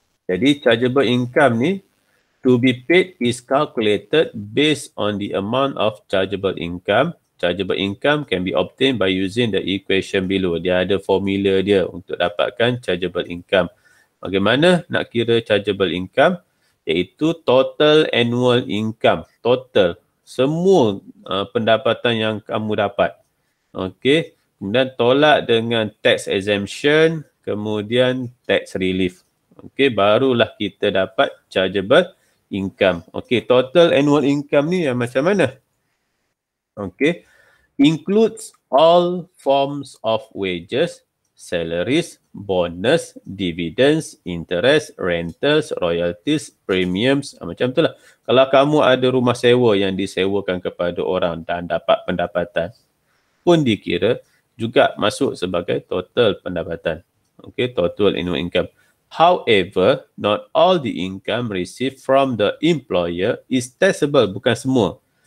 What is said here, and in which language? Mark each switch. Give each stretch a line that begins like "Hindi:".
English: Jadi chargeable income ni to be paid is calculated based on the amount of chargeable income. Chargeable income can be obtained by using the equation below.
Malay: Dia ada formula dia untuk dapatkan chargeable income. Bagaimana nak kira chargeable income? Iaitu total annual income. Total. Semua pendapatan yang kamu dapat. Okey. Kemudian tolak dengan tax exemption. Kemudian tax relief. Okey. Barulah kita dapat chargeable income. Okey, total annual income ni yang macam mana?
English: Okey, includes all forms of wages, salaries, bonus, dividends, interest, rentals, royalties, premiums,
Malay: macam itulah. Kalau kamu ada rumah sewa yang disewakan kepada orang dan dapat pendapatan, pun dikira juga masuk sebagai total pendapatan.
English: Okay, total annual income. However, not all the income received from the employer is taxable,
Malay: bukan semua.